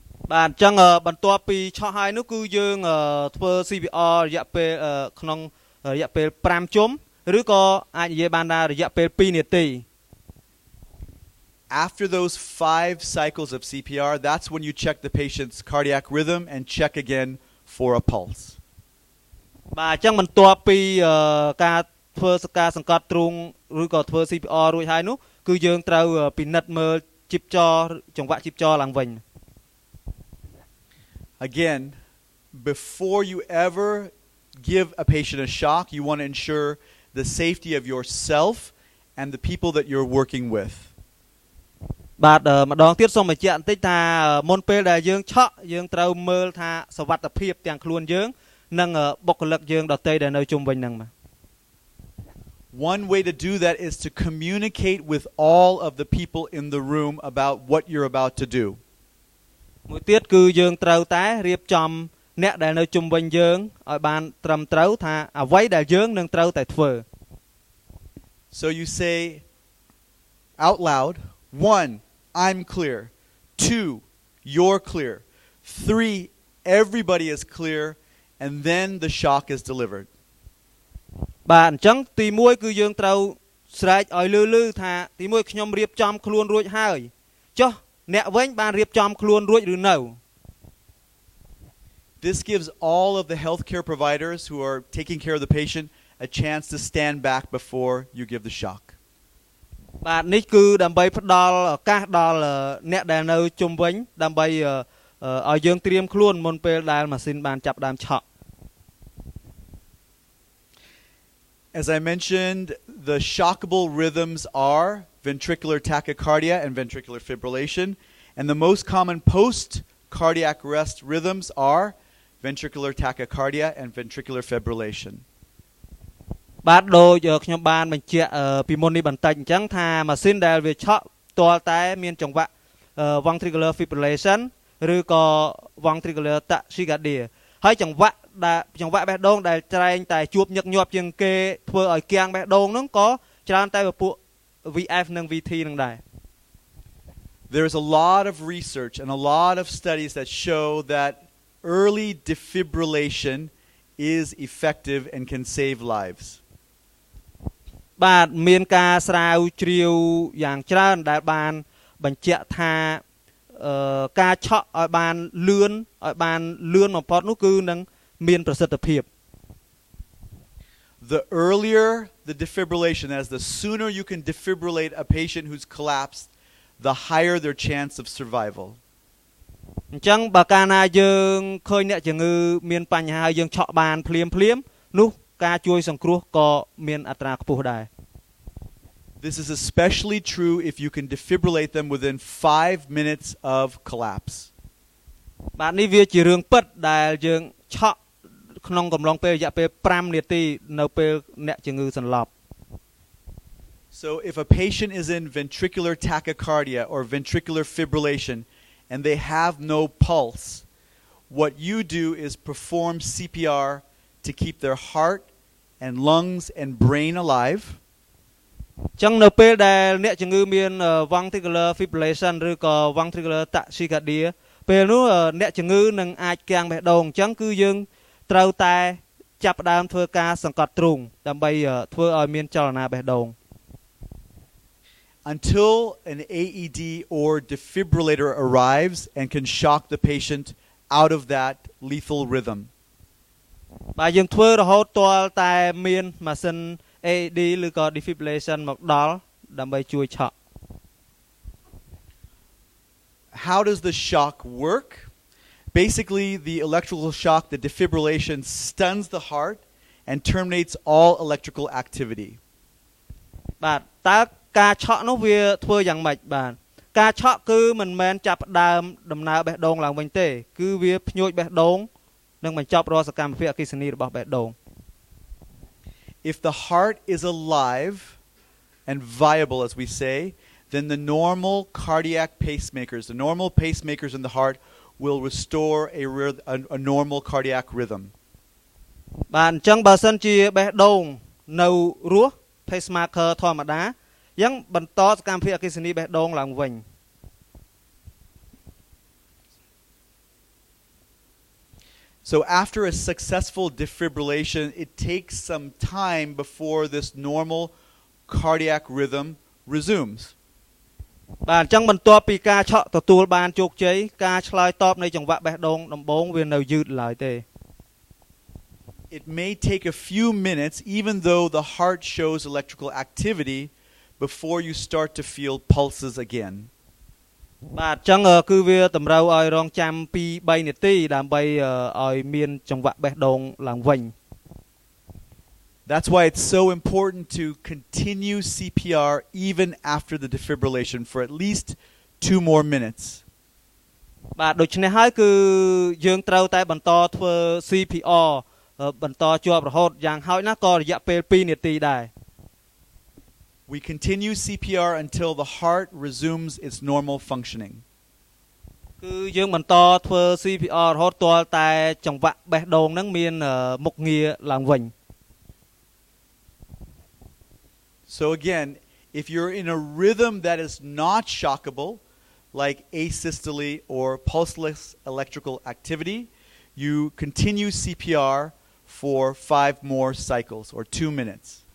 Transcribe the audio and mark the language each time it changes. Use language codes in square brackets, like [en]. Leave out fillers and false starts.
[km] បាទអញ្ចឹងបន្ទាប់ពីឆក់ហើយនោះគឺយើងធ្វើ CPR រយៈពេលក្នុងរយៈពេល5ជុំឬក៏អាចនិយាយបានថារយៈពេល2នាទី [en] After those 5 cycles of CPR, that's when you check the patient's cardiac rhythm and check again for a pulse. [km] បាទអញ្ចឹងបន្ទាប់ពីការធ្វើការសង្កត់ទ្រូងឬក៏ធ្វើ CPR រួចហើយនោះគឺយើងត្រូវពិនិត្យមើលជីពចរចង្វាក់ជីពចរឡើងវិញ [en] Again, before you ever give a patient a shock, you want to ensure the safety of yourself and the people that you're working with. [km] បាទម្ដងទៀតសូមបញ្ជាក់បន្តិចថាមុនពេលដែលយើងឆក់យើងត្រូវមើលថាសុវត្ថិភាពទាំងខ្លួនយើងនិងបុគ្គលិកយើងដទៃដែលនៅជុំវិញហ្នឹងបាទ [en] One way to do that is to communicate with all of the people in the room about what you're about to do. [km] មួយទៀតគឺយើងត្រូវតែរៀបចំអ្នកដែលនៅជុំវិញយើងឲ្យបានត្រឹមត្រូវថាអ្វីដែលយើងនឹងត្រូវតែធ្វើ [en] So you say, out loud. 1, I'm clear. 2, you're clear. 3, everybody is clear. And then the shock is delivered. [km] បាទអញ្ចឹងទី1គឺយើងត្រូវស្រែកឲ្យលឺថាទី1ខ្ញុំរៀបចំខ្លួនរួចហើយចុះអ្នកវិញបានរៀបចំខ្លួនរួចឬនៅ [en] This gives all of the healthcare providers who are taking care of the patient a chance to stand back before you give the shock. [km] បាទនេះគឺដើម្បីផ្ដល់ឱកាសដល់អ្នកដែលនៅជុំវិញដើម្បីឲ្យយើងត្រៀមខ្លួនមុនពេលដែលម៉ាស៊ីនបានចាប់ផ្ដើមឆក់ [en] As I mentioned, the shockable rhythms are ventricular tachycardia and ventricular fibrillation, and the most common post-cardiac arrest rhythms are ventricular tachycardia and ventricular fibrillation. [km] បាទដូចខ្ញុំបានបញ្ជាក់ពីមុននេះបន្តិចអញ្ចឹងថាម៉ាស៊ីនដែលវាឆក់ទាល់តែមានចង្វាក់ ventricular fibrillation ឬក៏ ventricular tachycardia ហើយចង្វាក់បេះដូងដែលត្រែងតែជួបញឹកញាប់ជាងគេធ្វើឲ្យគាំងបេះដូងហ្នឹងក៏ច្រើនតែពួក VF និង VT ហ្នឹងដែរ [en] There's a lot of research and a lot of studies that show that early defibrillation is effective and can save lives. [km] បាទមានការស្រាវជ្រាវយ៉ាងច្រើនដែលបានបញ្ជាក់ថាការឆក់ឲ្យបានលឿនបំផុតនោះគឺនឹងមានប្រសិទ្ធភាព [en] The earlier the defibrillation, as the sooner you can defibrillate a patient who's collapsed, the higher their chance of survival. [km] អញ្ចឹងបើកាលណាយើងឃើញអ្នកជំងឺមានបញ្ហាហើយយើងឆក់បានភ្លាមនោះការជួយសង្គ្រោះក៏មានអត្រាខ្ពស់ដែរ [en] This is especially true if you can defibrillate them within 5 minutes of collapse. [km] បាទនេះវាជារឿងពិតដែលយើងឆក់ក្នុងកំឡុងពេលរយៈពេល5នាទីនៅពេលអ្នកជំងឺសន្លប់ [en] So if a patient is in ventricular tachycardia or ventricular fibrillation and they have no pulse, what you do is perform CPR to keep their heart and lungs and brain alive. [km] ចឹងនៅពេលដែលអ្នកជំងឺមាន ventricular fibrillation ឬក៏ ventricular tachycardia ពេលនោះអ្នកជំងឺនឹងអាចគាំងបេះដូងអញ្ចឹងគឺយើងត្រូវតែចាប់ផ្ដើមធ្វើការសង្កត់ទ្រូងដើម្បីធ្វើឲ្យមានចលនាបេះដូង [en] Until an AED or defibrillator arrives and can shock the patient out of that lethal rhythm. [km] បាទយើងធ្វើរហូតទាល់តែមានម៉ាស៊ីន AED ឬក៏ defibrillation មកដល់ដើម្បីជួយឆក់ [en] How does the shock work? Basically, the electrical shock, the defibrillation stuns the heart and terminates all electrical activity. [km] បាទតើការឆក់នោះវាធ្វើយ៉ាងម៉េចបាទការឆក់គឺមិនមែនចាប់ផ្ដើមដំណើរបេះដូងឡើងវិញទេគឺវាភ្ញួចបេះដូងនិងបញ្ចប់រាល់សកម្មភាពអគ្គិសនីរបស់បេះដូង [en] If the heart is alive and viable, as we say, then the normal cardiac pacemakers, the normal pacemakers in the heart will restore a normal cardiac rhythm. [km] បាទអញ្ចឹងបើសិនជាបេះដូងនៅរស់ pacemaker ធម្មតាយ៉ាងបន្តសកម្មភាពអគ្គិសនីបេះដូងឡើងវិញ [en] So after a successful defibrillation, it takes some time before this normal cardiac rhythm resumes. [km] បាទអញ្ចឹងបន្ទាប់ពីការឆក់ទទួលបានជោគជ័យការឆ្លើយតបនៃចង្វាក់បេះដូងដំបូងវានៅយឺតឡើយទេ [en] It may take a few minutes, even though the heart shows electrical activity, before you start to feel pulses again. [km] បាទអញ្ចឹងគឺវាតម្រូវឲ្យរងចាំពី3នាទីដើម្បីឲ្យមានចង្វាក់បេះដូងឡើងវិញ [en] That's why it's so important to continue CPR even after the defibrillation for at least 2 more minutes. [km] បាទដូច្នេះហើយគឺយើងត្រូវតែបន្តធ្វើ CPR បន្តជាប់រហូតយ៉ាងហោចណាស់ក៏រយៈពេល2នាទីដែរ [en] We continue CPR until the heart resumes its normal functioning. [km] គឺយើងបន្តធ្វើ CPR រហូតទាល់តែចង្វាក់បេះដូងហ្នឹងមានមុខងារឡើងវិញ [en] So again, If you're in a rhythm that is not shockable, like asystole or pulseless electrical activity, you continue CPR for 5 more cycles or 2 minutes.